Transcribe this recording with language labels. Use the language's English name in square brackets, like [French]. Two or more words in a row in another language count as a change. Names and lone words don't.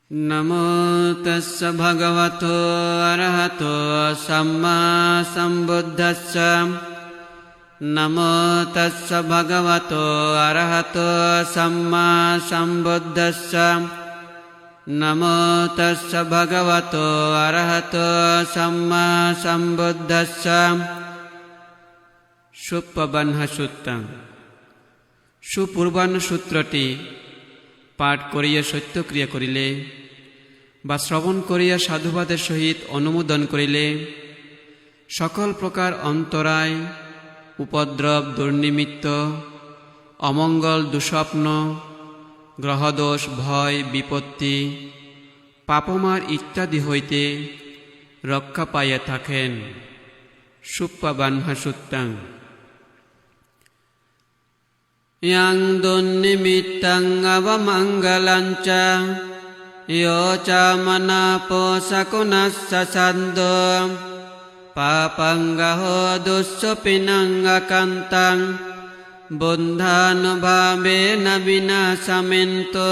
[Pali] නමෝ තස්ස භගවතෝ අරහතෝ සම්මා සම්බුද්දස්ස. නමෝ තස්ස භගවතෝ අරහතෝ සම්මා සම්බුද්දස්ස. නමෝ තස්ස භගවතෝ අරහතෝ සම්මා සම්බුද්දස්ස. সুপবহ্ন সূত্রং। [Bangla] সুপূর্বাহ্ন সূত্রটি পাঠ করিয়া সত্যক্রিয়া করিলে বা শ্রবণ করিয়া সাধুবাদের সহিত অনুমোদন করিলে সকল প্রকার অন্তরায়, উপদ্রব, দুর্নিমিত্ত, অমঙ্গল, দুঃস্বপ্ন, গ্রহদোষ, ভয়, বিপত্তি, পাপমার ইত্যাদি হইতে রক্ষা পাইয়া থাকেন। [Pali] সুপবহ্ন সূত্রং। yang dunnimittang avamanggalanca yo ca manapo sakunassa sando papangaho dussupinang akantang buddhanubhabe nabinasamento.